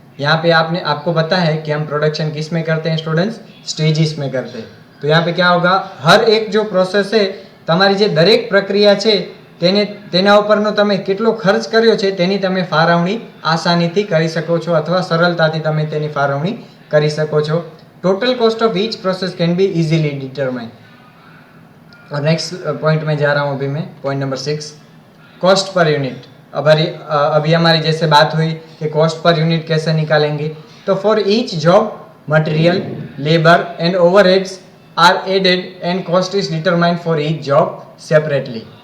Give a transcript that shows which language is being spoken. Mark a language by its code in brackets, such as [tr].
[hi] यहाँ पे आपको पता है कि हम प्रोडक्शन किस में करते हैं स्टूडेंट्स, स्टेजिस में करते हैं। तो यहाँ पे क्या होगा, हर एक जो प्रोसेस है, [gu] તમારી જે દરેક પ્રક્રિયા છે તેના ઉપરનો તમે કેટલો ખર્ચ કર્યો છે તેની તમે ફાળવણી આસાનીથી કરી શકો છો અથવા સરળતાથી તમે તેની ફાળવણી કરી શકો છો। [en] Total cost of each process can be easily determine. [hi] और नेक्स्ट पॉइंट में जा रहा हूँ अभी मैं, point number 6, cost per unit. अभी हमारी जैसे बात हुई कि कॉस्ट पर यूनिट कैसे निकालेंगे। [en] तो for each job material, labour and overheads are added and cost is determined for each job separately.